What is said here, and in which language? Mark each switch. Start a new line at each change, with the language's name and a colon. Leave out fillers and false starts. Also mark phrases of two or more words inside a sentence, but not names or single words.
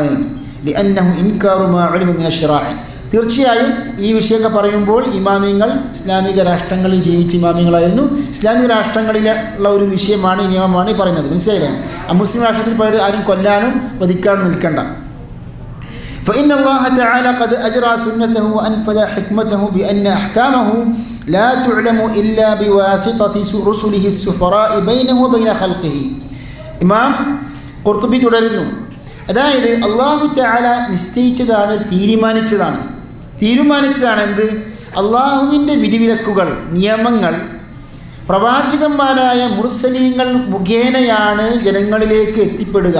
Arabic: لأنه إنكار ما علم من الشرع.
Malayalam: തീർച്ചയായും ഈ വിഷയമൊക്കെ പറയുമ്പോൾ ഇമാമിങ്ങൾ ഇസ്ലാമിക രാഷ്ട്രങ്ങളിൽ ജീവിച്ച ഇമാമിങ്ങളായിരുന്നു. ഇസ്ലാമിക രാഷ്ട്രങ്ങളിലുള്ള ഒരു വിഷയമാണ്, നിയമമാണ് ഈ പറയുന്നത്. മനസ്സിലായില്ലേ? മുസ്ലിം രാഷ്ട്രത്തിൽ പോയിട്ട് ആരും കൊല്ലാനും വധിക്കാനും നിൽക്കണ്ട.
Arabic: فإن الله تعالى قد أجرى سنته وأنفذ حكمته بأن أحكامه لا تعلم إلا بواسطة رسله السفراء بينه وبين خلقه.
Malayalam: ഇമാം ഖുർത്തുബി തുടരുന്നു, അതായത്
Arabic: الله تعالى
Malayalam: നിശ്ചയിച്ചതാണ്, തീരുമാനിച്ചതാണ് എന്ത്? അള്ളാഹുവിൻ്റെ വിധിവിലക്കുകൾ, നിയമങ്ങൾ പ്രവാചകന്മാരായ മുർസലീങ്ങൾ മുഖേനയാണ് ജനങ്ങളിലേക്ക് എത്തിപ്പെടുക.